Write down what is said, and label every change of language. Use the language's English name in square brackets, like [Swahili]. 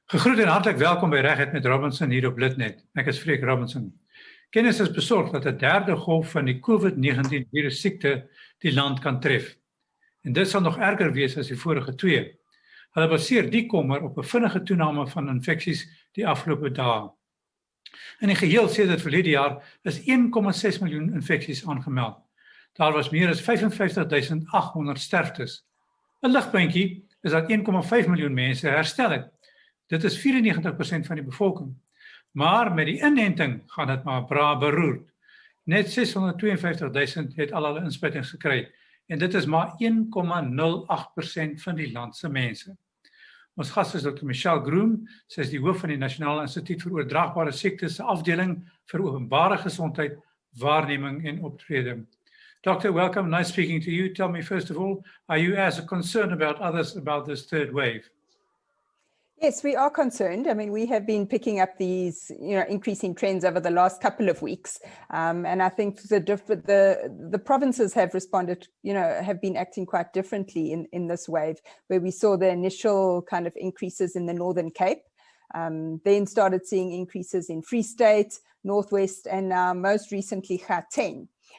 [Afrikaans] Gegroet en hartelijk welkom bij Recht met Robinson hier op Litnet. Ek is Freek Robinson. Kennis is besorgd dat 'n derde golf van die COVID-19 virussiekte die land kan tref. En dit sal nog erger wees as die vorige twee. Hulle baseer die kommer op 'n vinnige toename van infeksies die afgelope dae. In die geheel sedert verlede jaar is 1,6 miljoen infeksies aangemeld. Daar was meer as 55.800 sterftes. 'n Ligpuntjie is dat 1,5 miljoen mense herstel het. Dit is 94% van die bevolking. Maar met die inenting gaan dit maar bra beroerd. Net 652.000 het al hulle inspuitings gekry en dit is maar 1,08% van die land se mense. Ons gas is Dr. Michelle Groome, sy is die hoof van die Nasionale Instituut vir Oordraagbare Siektes se afdeling vir openbare gesondheid, waarneming en optrede. [English] Doctor, welcome. Nice speaking to you. Tell me, first of all, are you as concerned about others about this third wave? Yes, we are concerned. I mean, we have been picking up these, increasing trends over the last couple of weeks, and I think the provinces have responded, have been acting quite differently in this wave, where we saw the initial kind of increases in the Northern Cape, then started seeing increases in Free State, Northwest, and now most recently Gauteng.